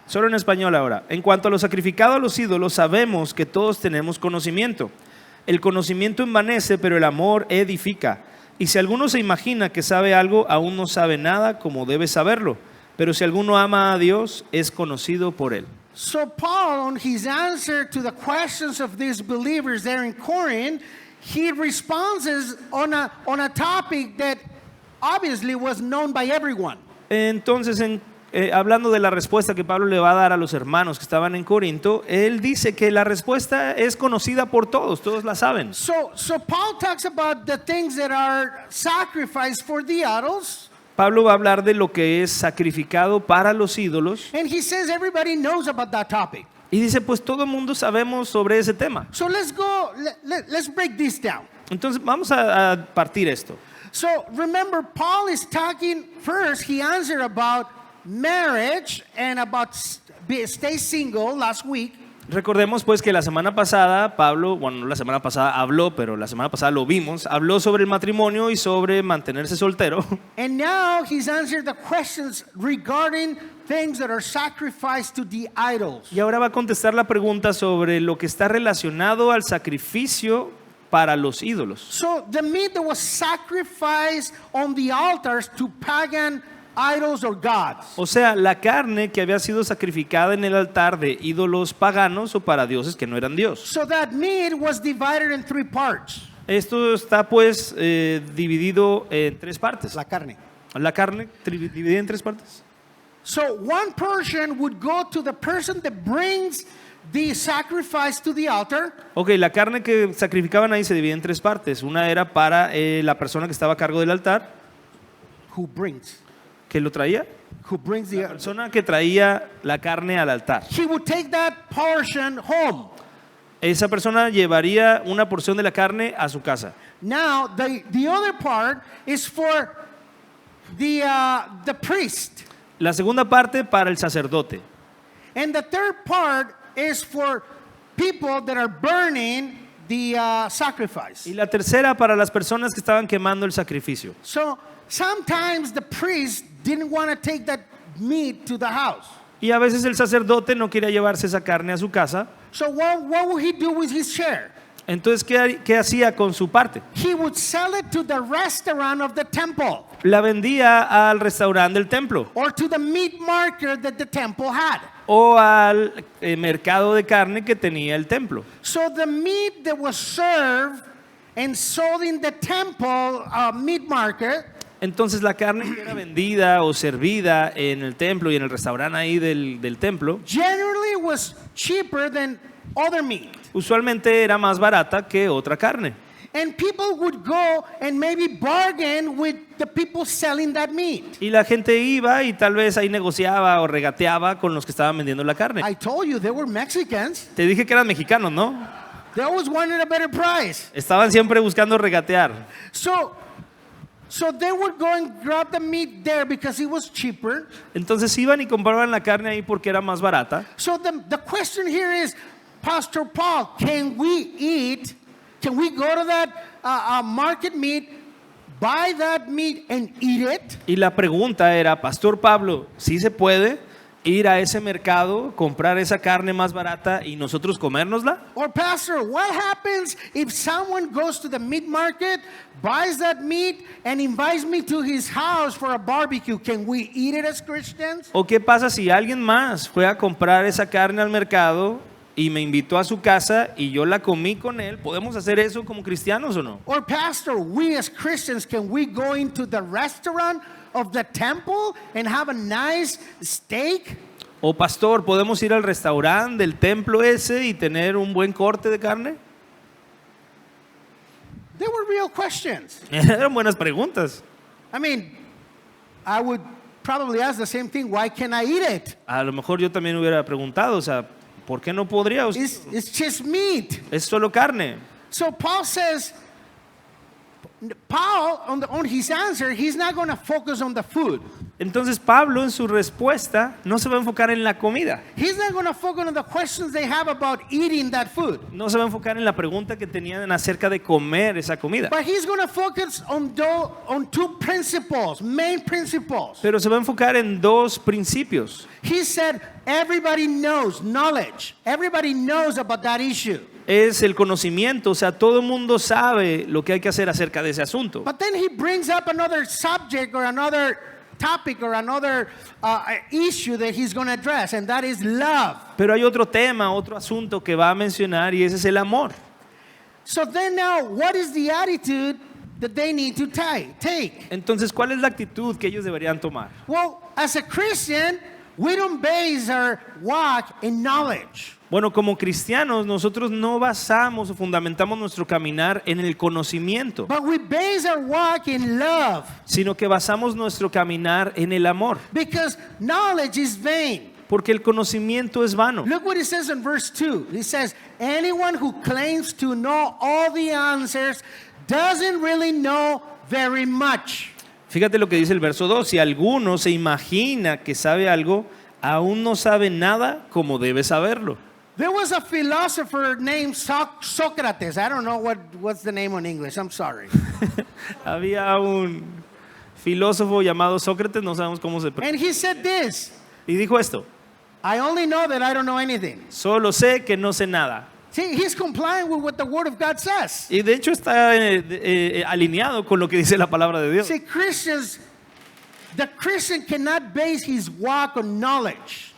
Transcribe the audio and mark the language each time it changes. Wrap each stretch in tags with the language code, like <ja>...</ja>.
<es>Solo en español ahora. En cuanto a lo sacrificado a los ídolos, sabemos que todos tenemos conocimiento. El conocimiento envanece, pero el amor edifica. Y si alguno se imagina que sabe algo, aún no sabe nada como debe saberlo. Pero si alguno ama a Dios, es conocido por él.</es> <en>So Paul, on his answer to the questions of these believers there in Corinth, he responds on a topic that obviously was known by everyone.</en> <es>Entonces, hablando de la respuesta que Pablo le va a dar a los hermanos que estaban en Corinto, él dice que la respuesta es conocida por todos la saben.</es> <en>So Paul talks about the things that are sacrificed for the idols.</en> <es>Pablo va a hablar de lo que es sacrificado para los ídolos.</es> <en>And he says everybody knows about that topic.</en> <es>Y dice, pues todo el mundo sabemos sobre ese tema.</es> <en>So let's break this down.</en> <es>Entonces vamos a partir esto.</es> <en>So remember, Paul is talking first, he answered about marriage and about stay single last week.</en> <es>Recordemos pues que la semana pasada Pablo, bueno, no la semana pasada habló, pero la semana pasada lo vimos, habló sobre el matrimonio y sobre mantenerse soltero.</es> <en>And now he's answered the questions regarding things that are sacrificed to the idols.</en> <es>Y ahora va a contestar la pregunta sobre lo que está relacionado al sacrificio para los ídolos.</es> <en>So the meat that was sacrificed on the altars to pagan idols or gods.</en> <es>O sea, la carne que había sido sacrificada en el altar de ídolos paganos o para dioses que no eran Dios.</es> <en>So that meat was divided in 3 parts.</en> <es>Esto está pues dividido en 3 partes. La carne. La carne dividida en 3 partes.</es> <en>So one portion would go to the person that brings the sacrifice to the altar.</en> <es>Ok, la carne que sacrificaban ahí se divide en 3 partes. Una era para la persona que estaba a cargo del altar.</es> <en>Who brings?</en> <es>¿Que lo traía?</es> <en>Who brings the</en> <es>La persona que traía la carne al altar.</es> <en>He would take that portion home.</en> <es>Esa persona llevaría una porción de la carne a su casa.</es> <en>Now the other part is for the priest.</en> <es>La segunda parte para el sacerdote.</es> <en>And the third part is for people that are burning the sacrifice.</en> <es>Y la tercera para las personas que estaban quemando el sacrificio.</es> <en>So sometimes the priest didn't want to take that meat to the house.</en> <es>Y a veces el sacerdote no quería llevarse esa carne a su casa.</es> <en>So what would he do with his share?</en> <es>Entonces, ¿qué hacía con su parte?</es> <en>He would sell it to the restaurant of the temple</en> <es>La vendía al restaurante del templo</es> <en>or to the meat market that the temple had.</en> <es>o al mercado de carne que tenía el templo.</es> <en>So the meat that was served and sold in the temple meat market,</en> <es>Entonces la carne que era vendida o servida en el templo y en el restaurante ahí del templo,</es> <en>generally was cheaper than other meat.</en> <es>usualmente era más barata que otra carne.</es> <en>And people would go and maybe bargain with the people selling that meat.</en> <es>Y la gente iba y tal vez ahí negociaba o regateaba con los que estaban vendiendo la carne.</es> <en>I told you they were Mexicans.</en> <es>Te dije que eran mexicanos, ¿no?</es> <en>They always wanted a better price.</en> <es>Estaban siempre buscando regatear.</es> <en>So they would go and grab the meat there because it was cheaper.</en> <es>Entonces iban y compraban la carne ahí porque era más barata.</es> <en>So the question here is, Pastor Paul, can we go to that market meat, buy that meat and eat it?</en> <es>Y la pregunta era, Pastor Pablo, ¿sí se puede ir a ese mercado, comprar esa carne más barata y nosotros comérnosla?</es> <en>Or pastor, what happens if someone goes to the meat market, buys that meat, and invites me to his house for a barbecue? Can we eat it as Christians?</en> <es>¿O qué pasa si alguien más fue a comprar esa carne al mercado y me invitó a su casa y yo la comí con él? ¿Podemos hacer eso como cristianos o no?</es> <en>Or pastor, we as Christians, can we go into the restaurant of the temple and have a nice steak?</en> <es>¿O pastor, podemos ir al restaurante del templo ese y tener un buen corte de carne?</es> <en>They were real questions.</en> <es>Eran buenas preguntas.</es> <en>I mean, I would probably ask the same thing, why can't I eat it?</en> <es>A lo mejor yo también hubiera preguntado, o sea, ¿por qué no podría usted?</es> <en>It's just meat.</en> <es>Es solo carne.</es> <en>So Paul says, Paul, on his answer, he's not going to focus on the food.</en> <es>Entonces Pablo en su respuesta no se va a enfocar en la comida.</es> <en>He's not going to focus on the questions they have about eating that food.</en> <es>No se va a enfocar en la pregunta que tenían acerca de comer esa comida.</es> <en>But he's going to focus on two principles, main principles.</en> <es>Pero se va a enfocar en dos principios.</es> <en>He said, everybody knows knowledge. Everybody knows about that issue.</en> <es>Es el conocimiento, o sea, todo el mundo sabe lo que hay que hacer acerca de ese asunto.</es> <en>But then he brings up another subject or another topic or another issue that he's going to address, and that is love.</en> <es>Pero hay otro tema, otro asunto que va a mencionar y ese es el amor.</es> <en>So then now, what is the attitude that they need to take?</en> <es>Entonces, ¿cuál es la actitud que ellos deberían tomar?</es> <en>Well, as a Christian, we don't base our walk in knowledge.</en> <es>Bueno, como cristianos, nosotros no basamos o fundamentamos nuestro caminar en el conocimiento,</es> <en>But we base our walk in love,</en> <es>sino que basamos nuestro caminar en el amor,</es> <en>because knowledge is vain.</en> <es>porque el conocimiento es vano.</es> <en>Look what it says in verse 2. It says, anyone who claims to know all the answers doesn't really know very much.</en> <es>Fíjate lo que dice el verso 2. Si alguno se imagina que sabe algo, aún no sabe nada como debe saberlo.</es> <en>There was a philosopher named Socrates. I don't know what's the name in English. I'm sorry.</en> <es>Había un filósofo llamado Sócrates, no sabemos cómo se pronuncia,</es> <en>And he said this,</en> <es>y dijo esto:</es> <en>I only know that I don't know anything.</en> <es>solo sé que no sé nada.</es> <en>See, he's complying with what the Word of God says.</en> <es>Y de hecho está alineado con lo que dice la palabra de Dios.</es> <en>See, the Christian cannot base his walk on knowledge.</en>